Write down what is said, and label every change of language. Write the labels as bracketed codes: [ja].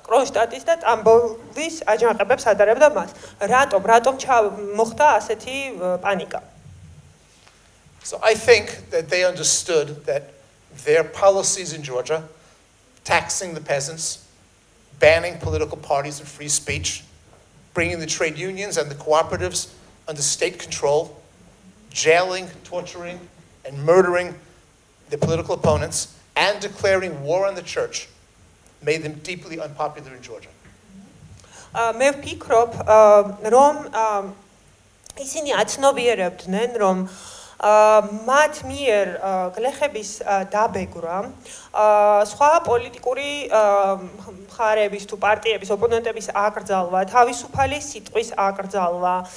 [ka] კრონშტატის და ტამბოვის აჯანყებებს ადარებდა მას. რატომ მოხდა ასეთი პანიკა? [en] So I think that they understood that their policies in Georgia, taxing the peasants, banning political parties and free speech, bringing the trade unions and the cooperatives under state control, jailing, torturing, and murdering the political opponents, and declaring war on the church, made them deeply unpopular in Georgia. [ka] მე ვფიქრობ, რომ ისინი აცნობიერებდნენ, რომ მათ მიერ გლეხების დაბეგვრა სხვა პოლიტიკური მხარეების თუ პარტიების ოპონენტების აკრძალვა, თავისუფალი სიტყვის აკრძალვა,